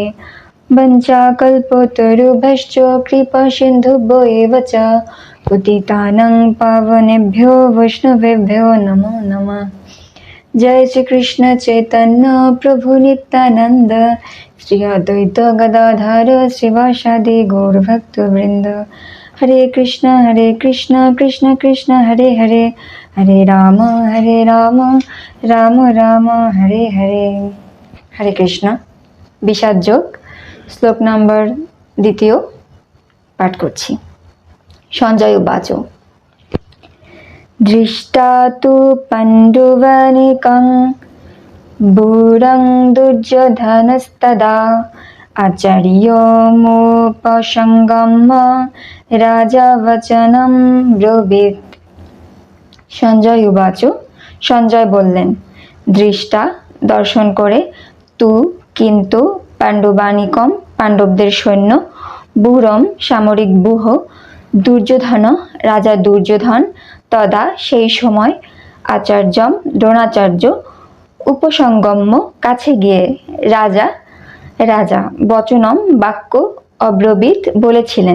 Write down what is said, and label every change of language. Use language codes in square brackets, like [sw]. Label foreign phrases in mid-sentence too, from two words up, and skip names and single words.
[sa] वंचाकल्पतरुभ्यश्च कृपा सिन्धुभ्यो एव च पतितानां पावनेभ्यो वैष्णवेभ्यो नमो नमः। जय श्री कृष्ण चैतन्य प्रभु नित्यानंद श्री अद्वैत गदाधर श्रीवासादि गौर भक्त वृंद। हरे कृष्ण कृष्ण कृष्ण हरे हरे हरे राम राम राम हरे हरे। हरे कृष्ण। [bn] বিষাদ যোগ শ্লোক নম্বর 2 পাঠ করছি। [sa] সঞ্জয় উবাচ दृष्टा तु पाण्डुवानिकं बुरं दुर्योधनस्तदा आचार्योमुपसङ्गम्य राजा वचनं ब्रवीत्। সঞ্জয় উবাচ, [bn] সঞ্জয় বললেন, দৃষ্টা দর্শন করে, তু কিন্তু, পাণ্ডবানিকম পাণ্ডবদের সৈন্য, বুরম সামরিক ব্যূহ, দুর্যোধন রাজা দুর্যোধন, তদা সেই সময়, আচার্যম দ্রোণাচার্য, উপসঙ্গম্য কাছে গিয়ে, রাজা রাজা, বচনম বাক্য, অব্রবীত বলেছিলেন।